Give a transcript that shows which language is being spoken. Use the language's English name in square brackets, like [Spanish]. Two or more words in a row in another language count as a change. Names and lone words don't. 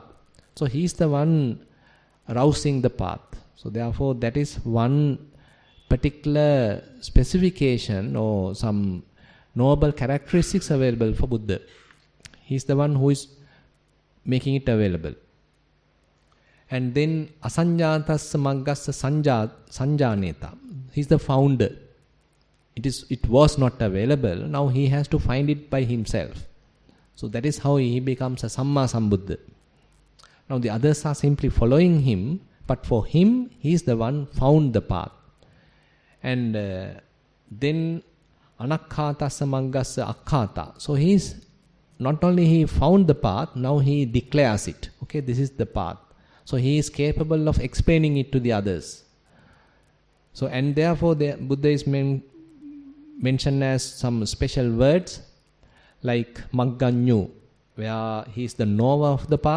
[English] So he is the one arousing the path. So therefore that is one particular specification or some noble characteristics available for Buddha. He is the one who is making it available. And then [Pali] asanjatasya maggasya sanjaneta. [English] He is the founder. It was not available. Now he has to find it by himself. So that is how he becomes a Samma Sambuddha. Now the others are simply following him, but for him, he is the one found the path. And then [Pali] anakhatasya maggasya akhata. [English] So he is not only he found the path, now he declares it. Okay, this is the path. So he is capable of explaining it to the others. So and therefore the Buddha is mentioned as some special words like Magganyu, where he is the knower of the path.